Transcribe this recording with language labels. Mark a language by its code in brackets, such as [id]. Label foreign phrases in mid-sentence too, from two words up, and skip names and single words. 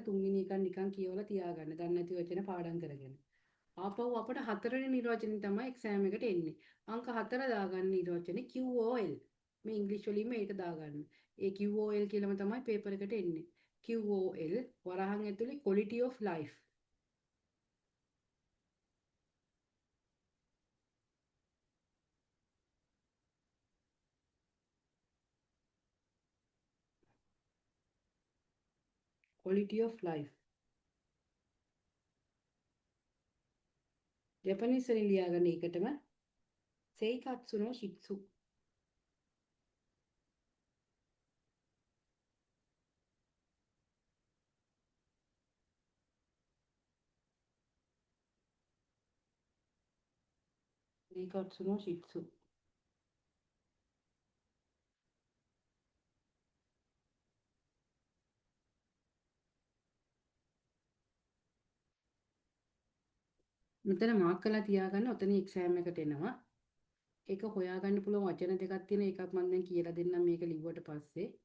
[si] තුන්වෙනි එක නිකන් කියවලා තියාගන්න. දන්නේ නැති වචන පාඩම් කරගෙන. ආපහු අපට හතරවෙනි නිර්වචනය තමයි එක්සෑම් එකට එන්නේ. අංක 4 දාගන්න නිර්වචනේ QOL. මේ ඉංග්‍රීසි වලින්ම ඒක දාගන්න. ඒ QOL කියලාම තමයි පේපර් එකට එන්නේ. QOL වරහන් ඇතුලේ [en] quality of life. quality of life. [si] ජපනීස් වලින් ලියාගන්න ඒකටම [ja] 生活の質. 生活の質. [si] මෙතන මාක් කරලා තියාගන්න. ඔතන එක්සෑම් එකට එනවා. ඒක හොයාගන්න පුළුවන් වචන දෙකක් තියෙන එකක් මම දැන් කියලා දෙන්නම් මේක ලිව්වට පස්සේ.